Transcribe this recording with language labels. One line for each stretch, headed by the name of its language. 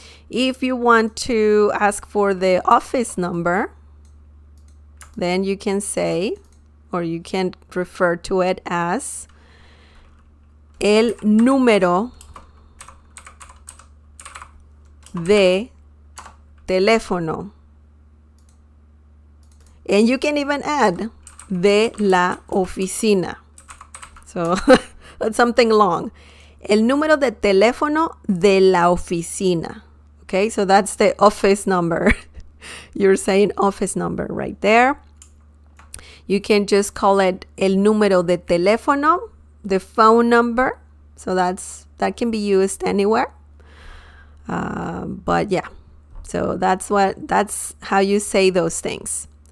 English: If you want to ask for the office number, then you can say, or you can refer to it as
Spanish: el número de teléfono.
English: And you can even add
Spanish: de la oficina.
English: So that's something long.
Spanish: El número de teléfono de la oficina.
English: Okay, so that's the office number. You're saying office number right there. You can just call it
Spanish: el número de teléfono,
English: the phone number. So that can be used anywhere. But yeah, so that's how you say those things.